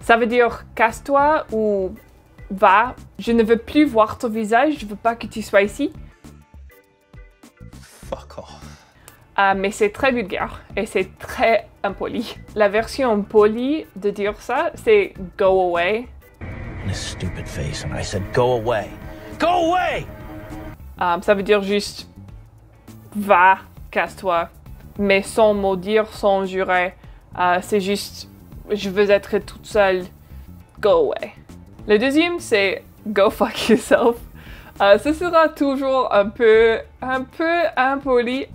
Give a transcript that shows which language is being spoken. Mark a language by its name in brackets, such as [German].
[French] Ça veut dire « casse-toi » ou « va, je ne veux plus voir ton visage, je veux pas que tu sois ici ». [English] Fuck off. [French] Mais c'est très vulgaire et c'est très impoli. La version polie de dire ça, c'est « [English] go away ». And a stupid face, and I said, go away. Go away! [French] Ça veut dire juste « va, casse-toi ». Mais sans maudire, sans jurer, c'est juste « je veux être toute seule, [English] go away ». [French] Le deuxième, c'est « [English] go fuck yourself [French] ». Ce sera toujours un peu impoli.